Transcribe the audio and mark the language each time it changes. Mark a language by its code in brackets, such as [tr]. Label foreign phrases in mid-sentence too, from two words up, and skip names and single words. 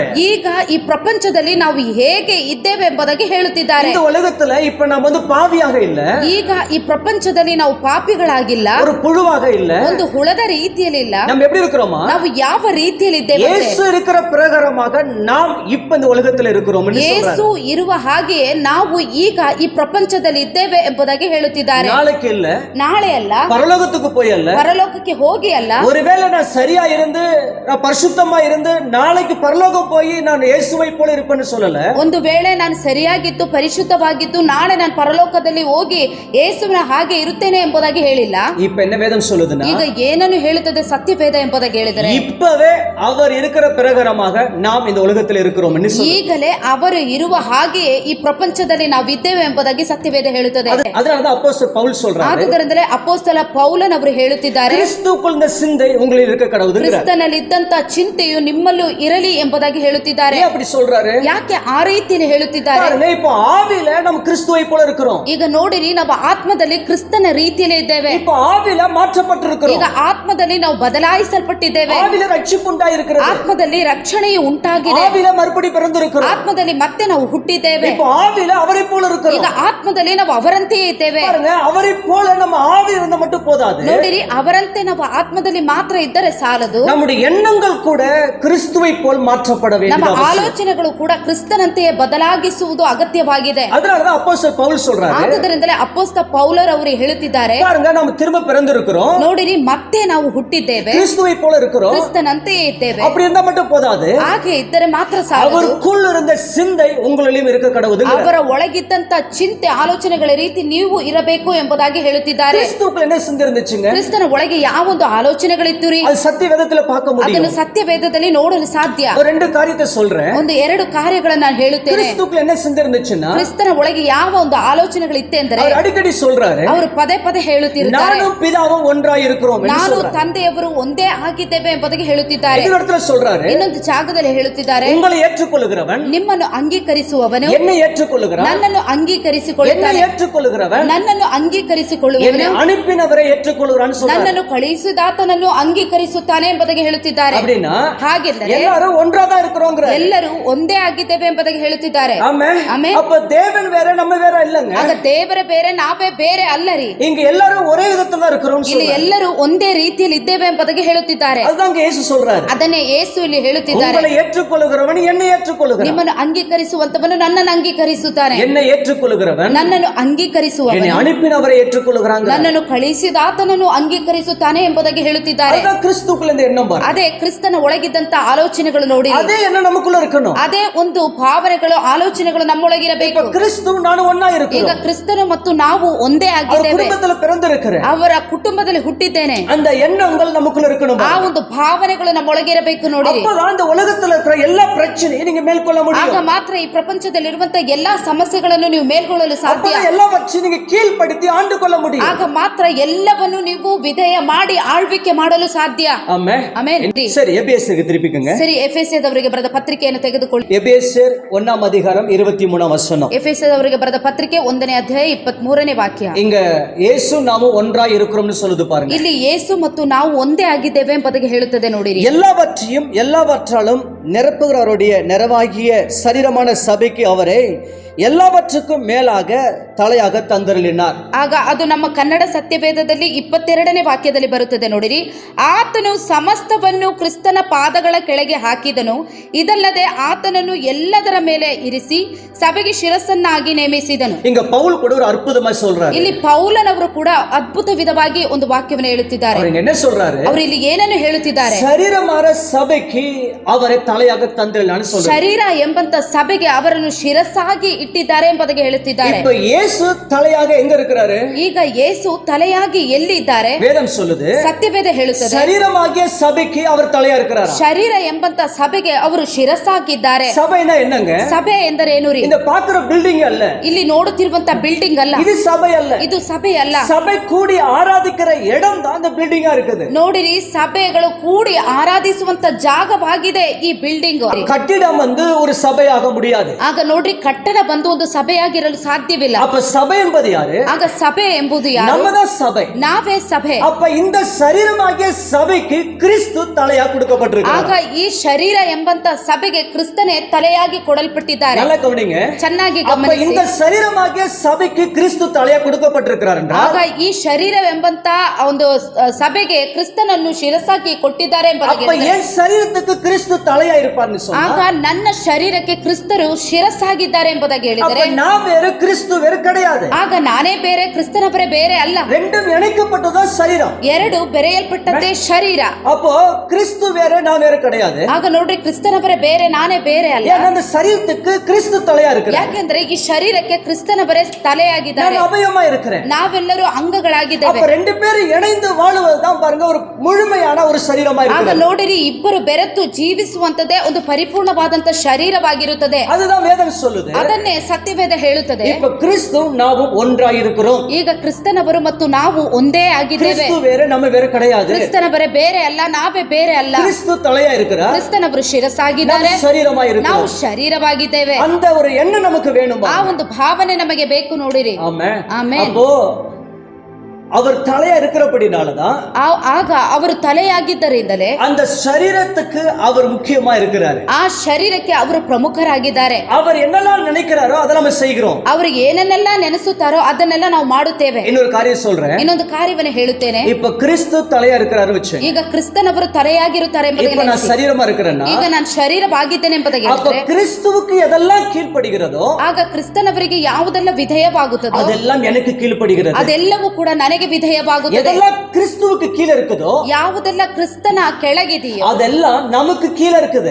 [kn] ಈಗ ಈ ಪ್ರಪಂಚದಲ್ಲಿ ನಾವು ಹೇಗೆ ಇದ್ದೇವೆ ಎಂಬುದಾಗಿ ಹೇಳುತ್ತಿದ್ದಾರೆ. [ta] இந்த உலகத்துல இப்ப நாம் வந்து பாவியாக இல்ல, [kn] ಈಗ ಈ ಪ್ರಪಂಚದಲ್ಲಿ ನಾವು ಪಾಪಿಗಳಾಗಿಲ್ಲ, [ta] ஒரு புழுவாக இல்ல, [kn] ಒಂದು ಹುಳದ ರೀತಿಯಲ್ಲಿ ಇಲ್ಲ. [ta] நாம் எப்படி இருக்கிறோமா? [kn] ನಾವು ಯಾವ ರೀತಿಯಲ್ಲಿ ಇದ್ದೇವೆ? [ta] இயேசு இருக்கிற பிரகாரமாக நாம் இப்ப இந்த உலகத்துல இருக்கிறோம் என்று சொல்றாரு. [kn] ಯೇಸು ಇರುವ ಹಾಗೆಯೇ ನಾವು ಈಗ ಈ ಪ್ರಪಂಚದಲ್ಲಿ ಇದ್ದೇವೆ ಎಂಬುದಾಗಿ ಹೇಳುತ್ತಿದ್ದಾರೆ. [ta] நாளைக்கு இல்ல, [kn] ನಾಳೆ ಅಲ್ಲ, [ta] பரலோகத்துக்கு போய் அல்ல, [kn] ಪರಲೋಕಕ್ಕೆ ಹೋಗಿ ಅಲ್ಲ. [ta] ஒருவேளை நான் சரியா இருந்து நான் பரிசுத்தமா இருந்து நாளைக்கு பரலோகம் போய் நான் இயேசுவை போல இருப்பேன்னு சொல்லல. [kn] ಒಂದು ವೇಳೆ ನಾನು ಸರಿಯಾಗಿದ್ದು ಪರಿಶುದ್ಧವಾಗಿದ್ದು ನಾಳೆ ನಾನು ಪರಲೋಕದಲ್ಲಿ ಹೋಗಿ ಯೇಸುವಿನ ಹಾಗೆ ಇರುತ್ತೇನೆ ಎಂಬುದಾಗಿ ಹೇಳಿಲ್ಲ. [ta] இப்ப என்ன வேதம் சொல்லுதுன்னா, [kn] ಈಗ ಏನನ್ನು ಹೇಳುತ್ತದೆ ಸತ್ಯವೇದ ಎಂಬುದಾಗಿ ಹೇಳಿದರೆ, [ta] இப்பவே அவர் இருக்கிற பிரகாரமாக நாம் இந்த உலகத்தில் இருக்கிறோம் என்று சொல்லுது. [kn] ಈಗಲೇ ಅವರು ಇರುವ ಹಾಗೆಯೇ ಈ ಪ್ರಪಂಚದಲ್ಲಿ ನಾವಿದ್ದೇವೆ ಎಂಬುದಾಗಿ ಸತ್ಯವೇದ ಹೇಳುತ್ತದೆ. [ta] அதனாலதான் அப்போஸ்தலர் பவுல் சொல்றாரு, [kn] ಆದುದರಿಂದಲೇ ಅಪೊಸ್ತಲ ಪೌಲನ್ ಅವರು ಹೇಳುತ್ತಿದ್ದಾರೆ, [ta] கிறிஸ்துவுக்குள் இந்த சிந்தை உங்களில் இருக்க கடவுது. [kn] ಕ್ರಿಸ್ತನಲ್ಲಿ ಇದ್ದಂತ ಚಿಂತೆಯು ನಿಮ್ಮಲ್ಲೂ ಇರಲಿ ಎಂಬುದಾಗಿ ಹೇಳುತ್ತಿದ್ದಾರೆ. [ta] அப்படி சொல்றாரு, [kn] ಯಾಕೆ ಆ ರೀತಿಯಲ್ಲಿ ಹೇಳುತ್ತಿದ್ದಾರೆ? [ta] பாருங்க, இப்போ ஆவியில நம்ம கிறிஸ்துவை போல இருக்கிறோம். [kn] ಈಗ ನೋಡಿರಿ, ನಾವು ಆತ್ಮದಲ್ಲಿ ಕ್ರಿಸ್ತನ ರೀತಿಯಲ್ಲಿ ಇದ್ದೇವೆ. [ta] இப்போ ஆவியில மாற்றப்பட்டிருக்கிறோம். [kn] ಈಗ ಆತ್ಮದಲ್ಲಿ ನಾವು ಬದಲಾಯಿಸಲ್ಪಟ್ಟಿದ್ದೇವೆ. [ta] ஆவியில ரட்சிப்பு உண்டாயிருக்கிறது. [kn] ಆತ್ಮದಲ್ಲಿ ರಕ್ಷಣೆಯು ಉಂಟಾಗಿದೆ. [ta] ஆவியில மறுபடி பிறந்திருக்கிறோம். [kn] ಆತ್ಮದಲ್ಲಿ ಮತ್ತೆ ನಾವು ಹುಟ್ಟಿದ್ದೇವೆ. [ta] இப்போ ஆவியில அவரை போல இருக்கிறோம். [kn] ಈಗ ಆತ್ಮದಲ್ಲಿ ನಾವು ಅವರಂತೆಯೇ ಇದ್ದೇವೆ. [ta] பாருங்க, அவரை போல நம்ம ஆவி இருந்தா மட்டும் போதாது. [kn] ನೋಡಿರಿ, ಅವರಂತೆ ನಾವು ಆತ್ಮದಲ್ಲಿ ಮಾತ್ರ ಇದ್ದರೆ ಸಾಲದು. [ta] நம்முடைய எண்ணங்கள் கூட கிறிஸ்துவை போல் மாற்றப்பட [kn] ನಮ್ಮ [ta] வேண்டும். [kn] ಆಲೋಚನೆಗಳು ಕೂಡ ಕ್ರಿಸ್ತನಂತೆಯೇ ಬದಲಾಗಿಸುವುದು ಅಗತ್ಯವಾಗಿದೆ. [ta] அதனாலதான் அப்போஸ்தலர் பவுல் சொல்றாரு, [kn] ಆದುದರಿಂದಲೇ ಅಪೊಸ್ತಲ ಪೌಲರು ಅವರು ಹೇಳುತ್ತಿದ್ದಾರೆ, [ta] பாருங்க, நம்ம திரும்ப பிறந்திருக்கிறோம், [kn] ನೋಡಿರಿ, ಮತ್ತೆ ನಾವು ಹುಟ್ಟಿದ್ದೇವೆ, [ta] கிறிஸ்துவை போல இருக்கிறோம். [kn] ಕ್ರಿಸ್ತನಂತೆಯೇ ಇದ್ದೇವೆ. [ta] அப்படி இருந்தா மட்டும் போதாது, [kn] ಹಾಗೆ ಇದ್ದರೆ ಮಾತ್ರ ಸಾಲದು. [ta] அவருக்குள் இருந்த சிந்தை உங்களிலும் இருக்க கடவுது. [kn] ಅವರ ಒಳಗಿದ್ದಂತ ಚಿಂತೆ ಆಲೋಚನೆಗಳ ರೀತಿ ನೀವು ಇರಬೇಕು ಎಂಬುದಾಗಿ ಹೇಳುತ್ತಿದ್ದಾರೆ. [ta] கிறிஸ்துவுக்குள்ள என்ன சிந்தை இருந்துச்சுங்க? [kn] ಕ್ರಿಸ್ತನ ಒಳಗೆ ಯಾವೊಂದು ಆಲೋಚನೆಗಳಿತ್ತು ರೀ, [ta] அது சத்திய வேதத்துல பார்க்க முடியும். [kn] ಅದನ್ನು ಸತ್ಯವೇದದಲ್ಲಿ ನೋಡಲು ಸಾಧ್ಯ. [ta] ஒரு ரெண்டு காரியத்தை சொல்றேன். [kn] ಒಂದು ಎರಡು ಕಾರ್ಯಗಳನ್ನು ನಾನು ಹೇಳುತ್ತೇನೆ. [ta] கிறிஸ்துவுக்குள்ள என்ன சிந்தை இருந்துச்சுன்னா, [kn] ಕ್ರಿಸ್ತನ ಒಳಗೆ ಯಾವ ಒಂದು ಆಲೋಚನೆಗಳಿತ್ತೆಂದರೆ, [ta] அவர் அடிக்கடி சொல்றாரு, [kn] ಅವರು ಪದೇ ಪದೇ ಹೇಳುತ್ತಿರುತ್ತಾರೆ, [ta] நானும் பிதாவும் ஒன்றாய் இருக்கிறோம் என்று [kn] ನಾನು [ta] சொல்றாரு. [kn] ತಂದೆಯವರು ಒಂದೇ ಆಗಿದ್ದೇವೆ ಎಂಬುದಾಗಿ ಹೇಳುತ್ತಿದ್ದಾರೆ. [ta] இந்த இடத்துல சொல்றாரு, [kn] ಇನ್ನೊಂದು ಜಾಗದಲ್ಲಿ ಹೇಳುತ್ತಿದ್ದಾರೆ, [ta] உங்களை ஏற்றுக்கொள்ளுகிறவன் [kn] ನಿಮ್ಮನ್ನು ಅಂಗೀಕರಿಸುವವನು [ta] என்னை ஏற்றுக்கொள்ளுகிறான், [kn] ನನ್ನನ್ನು [ta] என்னை [kn] ಅಂಗೀಕರಿಸಿಕೊಳ್ಳುತ್ತಾನೆ, [ta] ஏற்றுக்கொள்ளுகிறவன் [kn] ನನ್ನನ್ನು ಅಂಗೀಕರಿಸಿಕೊಳ್ಳುವವನು [ta] என்னை அனுப்பினவரை ஏற்றுக்கொள்ளுகிறான்னு சொல்றாரு. [kn] ನನ್ನನ್ನು ಕಳುಹಿಸಿದಾತನನ್ನು ಅಂಗೀಕರಿಸುತ್ತಾನೆ ಎಂಬುದಾಗಿ ಹೇಳುತ್ತಿದ್ದಾರೆ. [ta] அப்படின்னா [kn] ಹಾಗೆಂದರೆ [ta] எல்லாரும் ஒன்றாதான் இருக்கிறோங்கிற. [kn] ಎಲ್ಲರೂ ಒಂದೇ ಆಗಿದ್ದೇವೆ ಎಂಬುದಾಗಿ ಹೇಳುತ್ತಿದ್ದಾರೆ. [ta] ஆமென். [kn] ಆಮೆನ್. [ta] அப்ப தேவன் வேற நம்ம வேற இல்லங்க. [kn] ಆಗ ದೇವರೇ ಬೇರೆ, ನಾವೇ ಬೇರೆ ಅಲ್ಲರಿ. [ta] இங்க எல்லாரும் ஒரே விதத்துல தான் இருக்கிறோம். [kn] ಇಲ್ಲಿ ಎಲ್ಲರೂ ಒಂದೇ ರೀತಿಯಲ್ಲಿ ಇದ್ದೇವೆ ಎಂಬುದಾಗಿ ಹೇಳುತ್ತಿದ್ದಾರೆ. [ta] அதுதான் இயேசு சொல்றாரு, [kn] ಅದನ್ನೇ ಯೇಸು ಇಲ್ಲಿ ಹೇಳುತ್ತಿದ್ದಾರೆ, [ta] உங்களை ஏற்றுக்கொள்ளுகிறவன் என்னை ஏற்றுக்கொள்ளுகிறான், [kn] ನಿಮ್ಮನ್ನು ಅಂಗೀಕರಿಸುವಂತವನು ನನ್ನನ್ನು ಅಂಗೀಕರಿಸುತ್ತಾನೆ, [ta] என்னை ஏற்றுக்கொள்ளுகிறவன் [kn] ನನ್ನನ್ನು [ta] என்னை [kn] ಅಂಗೀಕರಿಸುವವನು [ta] அனுப்பினவரை ஏற்றுக்கொள்ளுகிறாங்க. [kn] ನನ್ನನ್ನು ಕಳುಹಿಸಿದಾತನನ್ನು ಅಂಗೀಕರಿಸುತ್ತಾನೆ ಎಂಬುದಾಗಿ ಹೇಳುತ್ತಿದ್ದಾರೆ. [ta] அதுதான் கிறிஸ்துவுக்குள்ள இந்த எண்ணம் பாருங்க. [kn] ಅದೇ ಕ್ರಿಸ್ತನ ಒಳಗಿದ್ದಂತ ಆಲೋಚನೆಗಳು ನೋಡಿ, [ta] அதே என்ன நமக்குள்ள இருக்கணும். [kn] ಅದೇ ಒಂದು ಭಾವನೆಗಳು ಆಲೋಚನೆಗಳು ನಮ್ಮೊಳಗಿರಬೇಕು. [ta] இப்ப கிறிஸ்து நானும் ஒண்ணா [kn] ಈಗ [ta] இருக்கிறோம். [kn] ಕ್ರಿಸ್ತನು ಮತ್ತು ನಾವು ಒಂದೇ [ta] அவர் [kn] ಆಗಿದ್ದೇವೆ. [ta] குடும்பத்துல பிறந்திருக்கிறேன். [kn] ಅವರ ಕುಟುಂಬದಲ್ಲಿ ಹುಟ್ಟಿದ್ದೇನೆ. [ta] அந்த எண்ணங்கள் நமக்குள்ள இருக்கணும். [kn] ಆ ಒಂದು ಭಾವನೆಗಳು ನಮ್ಮೊಳಗಿರಬೇಕು ನೋಡಿ. [ta] அப்பதான் இந்த உலகத்துல இருக்கிற எல்லா பிரச்சனையும் நீங்க மேற்கொள்ள [kn] ಆಗ [ta] முடியும். [kn] ಮಾತ್ರ ಈ ಪ್ರಪಂಚದಲ್ಲಿ ಇರುವಂತಹ ಎಲ್ಲಾ ಸಮಸ್ಯೆಗಳನ್ನು ನೀವು ಮೇಲ್ಗೊಳ್ಳಲು ಸಾಧ್ಯ. [ta] அப்பதான் எல்லாவற்றையும் நீங்க கீழ்ப்படுத்தி ஆண்டு கொள்ள முடியும். [kn] ಆಗ ಮಾತ್ರ ಎಲ್ಲವನ್ನು ನೀವು ವಿಧೇಯ ಮಾಡಿ ಆಳ್ವಿಕೆ ಮಾಡಲು ಸಾಧ್ಯ. [ta] ஆமென். [kn] ಆಮೆನ್. [ta] சரி, எபேசியருக்கு திருப்பிக்கங்க. [kn] ಸರಿ, ಎಫೆಸದವರಿಗೆ ಬರೆದ ಪತ್ರಿಕೆಯನ್ನು ತೆಗೆದುಕೊಳ್ಳಿ. [ta] எபேசியர் 1ஆம் அதிகாரம் 23ஆம் வசனம். [kn] ಎಫೆಸದವರಿಗೆ ಬರೆದ ಪತ್ರಿಕೆ 1ನೇ ಅಧ್ಯಾಯ 23ನೇ ವಾಕ್ಯ. [ta] இங்க இயேசு நாமும் ஒன்றாய் இருக்கிறோம்னு சொல்லுது பாருங்க. [kn] ಇಲ್ಲಿ ಯೇಸು ಮತ್ತು ನಾವು ಒಂದೇ ಆಗಿದ್ದೇವೆ ಎಂಬುದಾಗಿ ಹೇಳುತ್ತದೆ ನೋಡಿರಿ. [ta] எல்லாவற்றையும் எல்லாவற்றாலும் நிரப்புகிறவருடைய நிறைவாகிய சரீரமான சபைக்கு அவரை எல்லாவற்றுக்கும் மேலாக தலையாக தந்தருளினார். [kn] ಆಗ ಅದು ನಮ್ಮ ಕನ್ನಡ ಸತ್ಯವೇದದಲ್ಲಿ 22ನೇ ವಾಕ್ಯದಲ್ಲಿ ಬರುತ್ತದೆ ನೋಡಿರಿ. ಆತನು ಸಮಸ್ತವನ್ನು ಕ್ರಿಸ್ತನ ಪಾದಗಳ ಕೆಳಗೆ ಹಾಕಿದನು, ಇದಲ್ಲದೆ ಆತನನ್ನು ಎಲ್ಲದರ ಮೇಲೆ ಇರಿಸಿ ಸಭೆಗೆ ಶಿರಸ್ಸನ್ನಾಗಿ ನೇಮಿಸಿದನು. [ta] இங்க பவுல் கூட ஒரு அற்புதமா சொல்றாரு. [kn] ಇಲ್ಲಿ ಪೌಲನವರು ಕೂಡ ಅದ್ಭುತ ವಿಧವಾಗಿ ಒಂದು ವಾಕ್ಯವನ್ನು ಹೇಳುತ್ತಿದ್ದಾರೆ. [ta] அவர் என்ன சொல்றாரு? [kn] ಅವರು ಇಲ್ಲಿ ಏನನ್ನು ಹೇಳುತ್ತಿದ್ದಾರೆ? [ta] சரீரமான சபைக்கு அவரை தலையாக தந்திரலான்னு சொல்றேன். [kn] ಶರೀರ ಎಂಬಂತ ಸಭೆಗೆ ಅವರನ್ನು ಶಿರಸ್ಸಾಗಿ ಇಟ್ಟಿದ್ದಾರೆ ಎಂಬುದಾಗಿ ಹೇಳುತ್ತಿದ್ದಾರೆ. [ta] இப்ப இயேசு தலையாக எங்க இருக்கிறாரு? [kn] ಈಗ ಯೇಸು ತಲೆಯಾಗಿ ಎಲ್ಲಿ ಇದ್ದಾರೆ? [ta] வேதம் சொல்லுது [kn] ಸತ್ಯವೇದ ಹೇಳುತ್ತದೆ [ta] சரீரமாகிய சபைக்கு அவர் தலையா இருக்கிறாரா? [kn] ಶರೀರ ಎಂಬಂತ ಸಭೆಗೆ ಅವರು ಶಿರಸ್ಸಾಗಿದ್ದಾರೆ. [ta] சபைனா என்னங்க? [kn] ಸಭೆ ಎಂದರೇನು ರೀ? [ta] இந்த பாக்குற பில்டிங் அல்ல, [kn] ಇಲ್ಲಿ ನೋಡುತ್ತಿರುವಂತ ಬಿಲ್ಡಿಂಗ್ ಅಲ್ಲ, [ta] இது சபை அல்ல. [kn] ಇದು ಸಭೆ ಅಲ್ಲ. [ta] சபை கூடி ஆராதிக்கிற இடம் தான் அந்த பில்டிங்கா இருக்குது. [kn] ನೋಡಿರಿ, ಸಭೆಗಳು ಕೂಡಿ ಆರಾಧಿಸುವಂತ ಜಾಗವಾಗಿದೆ ಈ ಬಿಲ್ಡಿಂಗ್. [ta] கட்டிடம் வந்து ஒரு சபையாக முடியாது. [kn] ಆಗ ನೋಡ್ರಿ, ಕಟ್ಟಡ ಬಂದು ಒಂದು ಸಭೆಯಾಗಿರಲು ಸಾಧ್ಯವಿಲ್ಲ. [ta] அப்ப சபை என்பது யாரு? [kn] ಆಗ ಸಭೆ ಎಂಬುದು ಯಾರು? [ta] நம்மதான் சபை. [kn] ನಾವೇ ಸಭೆ. [ta] அப்ப இந்த சரீரமாகிய சபைக்கு கிறிஸ்து தலையா கொடுக்கப்பட்டிருக்கிறார். [kn] ಆಗ ಈ ಶರೀರ ಎಂಬಂತ ಸಭೆಗೆ ಕ್ರಿಸ್ತನೇ ತಲೆಯಾಗಿ ಕೊಡಲ್ಪಟ್ಟಿದ್ದಾರೆ. [ta] நல்லா கவனிங்க, [kn] ಚೆನ್ನಾಗಿ [ta] அப்ப [kn] ಗಮನಿಸಿ. [ta] இந்த சரீரமாகிய சபைக்கு கிறிஸ்து தலையா கொடுக்கப்பட்டிருக்கிறார் என்றால் [kn] ಆಗ ಈ ಶರೀರವೆಂಬಂತ ಒಂದು ಸಭೆಗೆ ಕ್ರಿಸ್ತನನ್ನು ಶಿರಸಾಗಿ ಕೊಟ್ಟಿದ್ದಾರೆ ಎಂಬುದಾಗಿ [ta] அப்ப என் சரீரத்துக்கு கிறிஸ்து தலையா இருப்பார்னு சொன்னா [kn] ಆಗ ನನ್ನ ಶರೀರಕ್ಕೆ ಕ್ರಿಸ್ತರು ಶಿರಸ್ಸಾಗಿದ್ದಾರೆ ಎಂಬುದಾಗಿ [ta] அப்ப [kn] ಹೇಳಿದರೆ [ta] நான் வேறு கிறிஸ்து வேறு கிடையாது. [kn] ಆಗ ನಾನೇ ಬೇರೆ, ಕ್ರಿಸ್ತನವರೇ ಬೇರೆ ಅಲ್ಲ. [ta] ரெண்டும் இணைக்கப்பட்டதான் சரீரம். [kn] ಎರಡು ಬೆರೆಯಲ್ಪಟ್ಟದ್ದೇ ಶರೀರ. [ta] அப்போ கிறிஸ்து வேற நான் வேற கிடையாது. [kn] ಆಗ ನೋಡ್ರಿ, ಕ್ರಿಸ್ತನವರೇ ಬೇರೆ, ನಾನೇ ಬೇರೆ ಅಲ್ಲ. [ta] ஏன்னா அந்த சரீரத்துக்கு கிறிஸ்து தலையா இருக்கிறார். [kn] ಯಾಕೆಂದ್ರೆ ಈ ಶರೀರಕ್ಕೆ ಕ್ರಿಸ್ತನವರೇ ತಲೆಯಾಗಿದ್ದಾರೆ. [ta] நான் அவயவமா இருக்கிறேன். [kn] ನಾವೆಲ್ಲರೂ ಅಂಗಗಳಾಗಿದ್ದೇವೆ. [ta] அப்ப ரெண்டு பேரும் இணைந்து வாழுவதுதான் பாருங்க ஒரு முழுமையான ஒரு சரீரமா [kn] ಆಗ [ta] இருக்கிறது. [kn] ನೋಡಿರಿ, ಇಬ್ಬರು ಬೆರೆತು ಜೀವಿಸುವಂತದೇ ಒಂದು ಪರಿಪೂರ್ಣವಾದಂತ ಶರೀರವಾಗಿರುತ್ತದೆ. [ta] அதுதான் வேதம் சொல்லுது. [kn] ಅದನ್ನೇ ಸತ್ಯವೇದ ಹೇಳುತ್ತದೆ. [ta] இப்ப கிறிஸ்து நாமும் ஒன்றாய் இருக்கிறோம். [kn] ಈಗ ಕ್ರಿಸ್ತನವರು ಮತ್ತು ನಾವು ಒಂದೇ ಆಗಿದ್ದೇವೆ. [ta] கிறிஸ்து வேற நம்ம வேற கிடையாது. [kn] ಕ್ರಿಸ್ತನವರೇ ಬೇರೆ ಅಲ್ಲ, ನಾವೇ ಬೇರೆ ಅಲ್ಲ. [ta] கிறிஸ்து தலையா இருக்கிறார், [kn] ಕ್ರಿಸ್ತನವರು ಶಿರಸಾಗಿದ್ದಾರೆ, [ta] நம்ம சரீரமா [kn] ನಾವು [ta] இருக்கிறோம். [kn] ಶರೀರವಾಗಿದ್ದೇವೆ. [ta] அந்த ஒரு எண்ணம் நமக்கு வேணும். [kn] ಆ ಒಂದು ಭಾವನೆ ನಮಗೆ ಬೇಕು. ನೋಡಿರಿ, [ta] ஆமென். [kn] ಆಮೆನ್. [ta] அப்போ அவர் தலையா இருக்கிறபடினாலதான் [kn] ಆಗ ಅವರು ತಲೆಯಾಗಿದ್ದರಿಂದಲೇ [ta] அந்த சரீரத்துக்கு அவர் முக்கியமா இருக்கிறாரு. [kn] ಆ ಶರೀರಕ್ಕೆ ಅವರು ಪ್ರಮುಖರಾಗಿದ್ದಾರೆ. [ta] அவர் என்னெல்லாம் நினைக்கிறாரோ அதை நம்ம செய்கிறோம். [kn] ಅವರು ಏನನ್ನೆಲ್ಲ ನೆನೆಸುತ್ತಾರೋ ಅದನ್ನೆಲ್ಲ ನಾವು ಮಾಡುತ್ತೇವೆ. [ta] இன்னொரு காரியம் சொல்றேன். [kn] ಇನ್ನೊಂದು ಕಾರ್ಯವನ್ನು ಹೇಳುತ್ತೇನೆ. [ta] இப்ப கிறிஸ்து தலையா இருக்கிறாரு வச்சு, [kn] ಈಗ ಕ್ರಿಸ್ತನವರು ತಲೆಯಾಗಿರುತ್ತಾರೆ ಎಂಬುದಾಗಿ [ta] இப்ப நான் [kn] ನೆನೆಸಿ. [ta] சரீரமா இருக்கிறேன்னா [kn] ಈಗ ನಾನು ಶರೀರವಾಗಿದ್ದೇನೆ ಎಂಬುದಾಗಿ [ta] அப்ப [kn] ಹೇಳಿದ್ರೆ, [ta] கிறிஸ்துவுக்கு எதெல்லாம் கீழ்ப்படுகிறதோ [kn] ಆಗ ಕ್ರಿಸ್ತನವರಿಗೆ ಯಾವುದೆಲ್ಲ ವಿಧೇಯವಾಗುತ್ತದೋ [ta] அதெல்லாம் எனக்கு கீழ்ப்படுகிறது. [kn] ಅದೆಲ್ಲವೂ ಕೂಡ ನನಗೆ ವಿಧೇಯವಾಗುತ್ತದೆ. [ta] எதெல்லாம் கிறிஸ்துவுக்கு கீழ இருக்குதோ [kn] ಯಾವುದೆಲ್ಲ ಕ್ರಿಸ್ತನ ಕೆಳಗಿದೆಯೋ [ta] அதெல்லாம் நமக்கு கீழ இருக்குது.